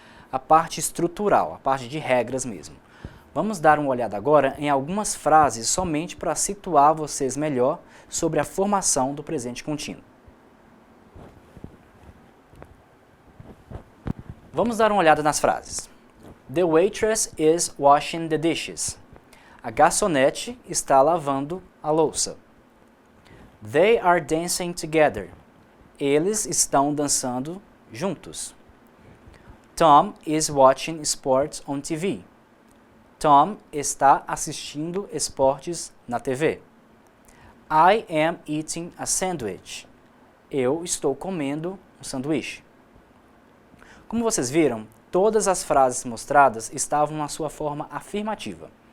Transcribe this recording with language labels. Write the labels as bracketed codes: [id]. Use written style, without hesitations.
[pt] A parte estrutural, a parte de regras mesmo. Vamos dar uma olhada agora em algumas frases somente para situar vocês melhor sobre a formação do presente contínuo. Vamos dar uma olhada nas frases. [en] The waitress is washing the dishes. [pt] A garçonete está lavando a louça. [en] They are dancing together. [pt] Eles estão dançando juntos. [en] Tom is watching sports on TV. [pt] Tom está assistindo esportes na TV. [en] I am eating a sandwich. [pt] Eu estou comendo um sanduíche. Como vocês viram, todas as frases mostradas estavam na sua forma afirmativa.